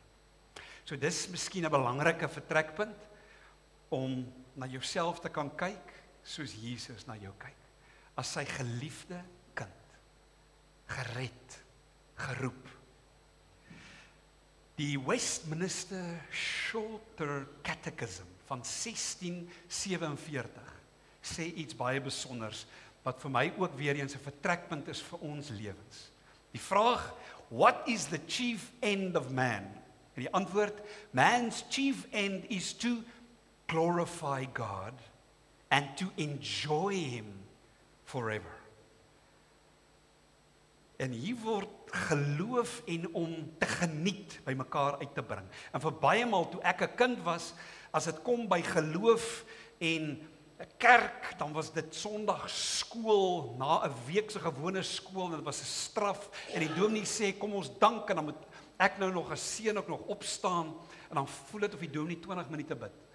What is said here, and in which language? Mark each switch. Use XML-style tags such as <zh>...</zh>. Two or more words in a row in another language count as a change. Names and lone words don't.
<af>So dis miskien 'n belangrike vertrekpunt, om na jouself te kan kyk, soos Jesus na jou kyk, as sy geliefde kind, gered, geroep. Die Westminster Shorter Catechism van 1647 sê iets baie besonders, wat vir my ook weer eens 'n vertrekpunt is vir ons lewens. Die vraag,</af> <en>what is the chief end of man?</en> <af>En die antwoord,</af> <en>man's chief end is to glorify God and to enjoy him forever.</en> <af>En hier word geloof en om te geniet by mekaar uit te bring. En vir baie maal toe ek 'n kind was, as dit kom by geloof en 'n kerk, dan was dit Sondag skool, na 'n week se gewone skool, en dit was 'n straf, en die dominee sê, kom ons dank, en dan moet ek nou nog as seun ook nog opstaan, en dan voel dit of die dominee 20 minute bid.</af>